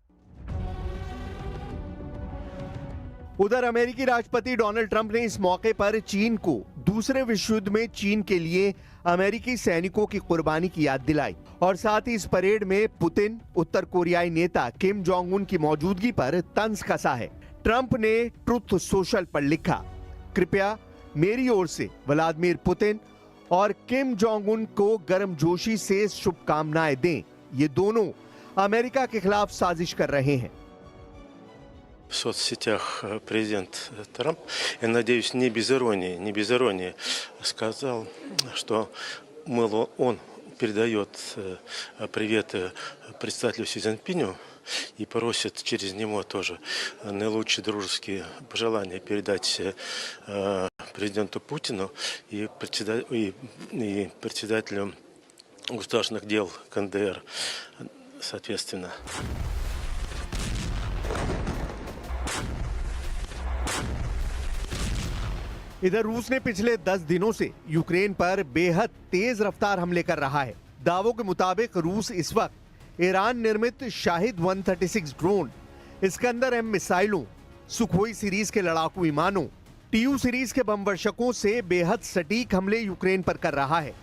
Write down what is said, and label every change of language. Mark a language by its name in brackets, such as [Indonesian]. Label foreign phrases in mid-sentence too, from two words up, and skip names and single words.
[Hindi] उधर अमेरिकी राष्ट्रपति डोनाल्ड ट्रंप ने इस मौके पर चीन को दूसरे विश्व युद्ध में चीन के लिए अमेरिकी सैनिकों की कुर्बानी की याद दिलाई और साथ ही इस परेड में पुतिन, उत्तर कोरियाई नेता किम जोंग उन की मौजूदगी पर तंज कसा है। ट्रंप ने ट्रुथ सोशल पर लिखा, कृपया मेरी ओर से व्लादिमीर पुतिन और किम जोंग उन को गर्मजोशी से शुभकामनाएं दें। ये दोनों अमेरिका के खिलाफ साजिश कर रहे हैं। [Russian] В соцсетях президент Трамп, я надеюсь, не без иронии, сказал, что, мол, он передает приветы председателю Си Цзиньпиню и просит через него тоже наилучшие дружеские пожелания передать президенту Путину и председателю государственных дел КНДР, соответственно. [Hindi] इधर रूस ने पिछले 10 दिनों से यूक्रेन पर बेहद तेज रफ्तार हमले कर रहा है। दावों के मुताबिक रूस इस वक्त ईरान निर्मित शाहिद 136 ड्रोन, इस्कंदर-M मिसाइलों, सुखोई सीरीज के लड़ाकू विमानों, TU सीरीज के बम वर्षकों से बेहद सटीक हमले यूक्रेन पर कर रहा है।